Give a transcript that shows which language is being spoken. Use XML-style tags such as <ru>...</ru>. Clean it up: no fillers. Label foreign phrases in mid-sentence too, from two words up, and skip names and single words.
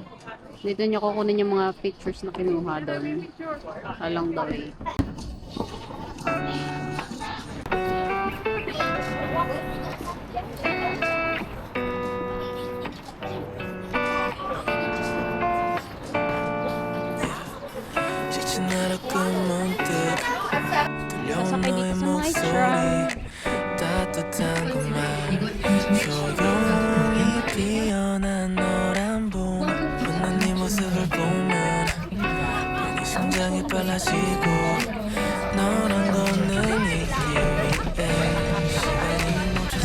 <tl>Dito niya kukunin yung mga pictures na kinuha doon.</tl> <en>Along the way.</en> <ko>지친 하루 끝문득 들려온</ko> <tl>Sasakay</tl> <ko>너의</ko> <tl>dito sa</tl> <en>my truck.</en> <ko>목소리 따뜻한 그말 조용히 피어난 노란 봄 웃는 네 모습을 보면 괜히 심장이 빨라지고 너랑 걷는 이 길 위에 시간이</ko>